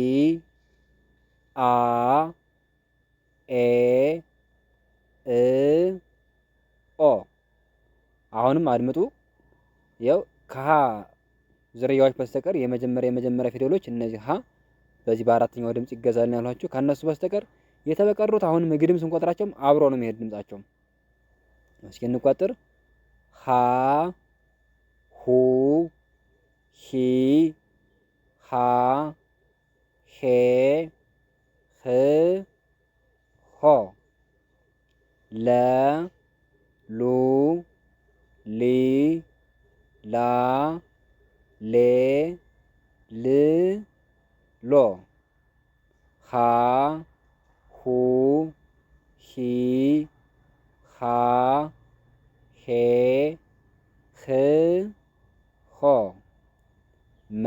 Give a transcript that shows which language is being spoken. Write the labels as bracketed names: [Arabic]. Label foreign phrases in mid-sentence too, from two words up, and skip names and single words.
[Amharic] አ ኤ እ ኦ። አሁንም አድምጡ። ያው ከሀ ዝርያዎች በስተቀር የመጀመሪያ ፊደሎች እነዚህ ሀ በዚህ በአራተኛው ድምጽ ይገዛል ያሏችሁ። ከነሱ በስተቀር የተበቀሩት አሁንም ግድም ስንቆጥራቸውም አብሮ ነው የሚሄድ ድምጻቸው። እስኪ እንቆጥር። ሀ ሁ ሂ ሃ ሄ ህ ሆ ለ ሉ ሊ ላ ሌ ል ሎ ሀ ሁ ሂ ሃ ሄ ህ ሆ መ